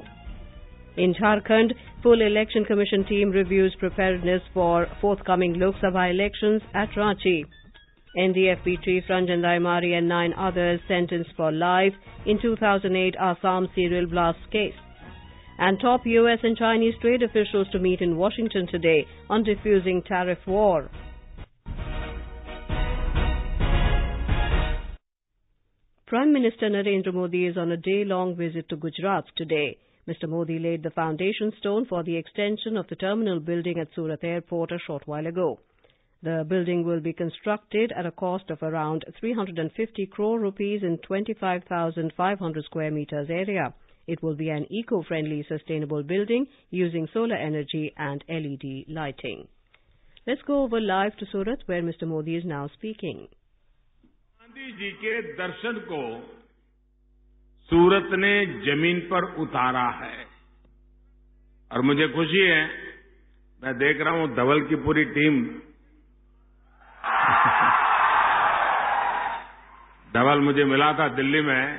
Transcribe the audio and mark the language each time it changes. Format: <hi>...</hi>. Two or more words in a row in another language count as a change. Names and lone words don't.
<en>In Jharkhand, full election commission team reviews preparedness for forthcoming Lok Sabha elections at Ranchi. NDFB Chief Ranjan Daimary and 9 others sentenced for life in 2008 Assam serial blast case. And top US and Chinese trade officials to meet in Washington today on defusing tariff war. Prime Minister Narendra Modi is on a day-long visit to Gujarat today. Mr. Modi laid the foundation stone for the extension of the terminal building at Surat Airport a short while ago. The building will be constructed at a cost of around 350 crore rupees in 25,500 square meters area. It will be an eco-friendly, sustainable building using solar energy and LED lighting. Let's go over live to Surat, where Mr. Modi is now speaking.</en> <hi>गांधी जी के दर्शन को सूरत ने जमीन पर उतारा है और मुझे खुशी है, मैं देख रहा हूं धवल की पूरी टीम धवल मुझे मिला था दिल्ली में।</hi>